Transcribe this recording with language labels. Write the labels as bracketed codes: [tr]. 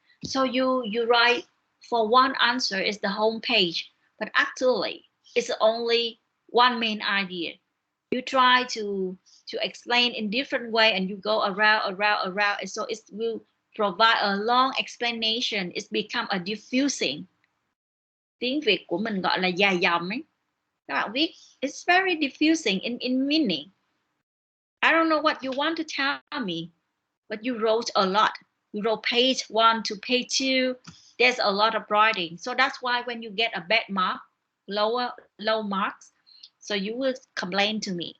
[en] So you write for one answer is the home page, but actually it's only one main idea. You try to explain in different way, and you go around, and so it will provide a long explanation. It's become a diffusing. [vi] Tiếng Việt của mình gọi là dài dòng ấy. Các bạn viết, [en] it's very diffusing in meaning. I don't know what you want to tell me, but you wrote a lot. You wrote page 1 to page 2. There's a lot of writing. So that's why when you get a bad mark, low marks, so you will complain to me.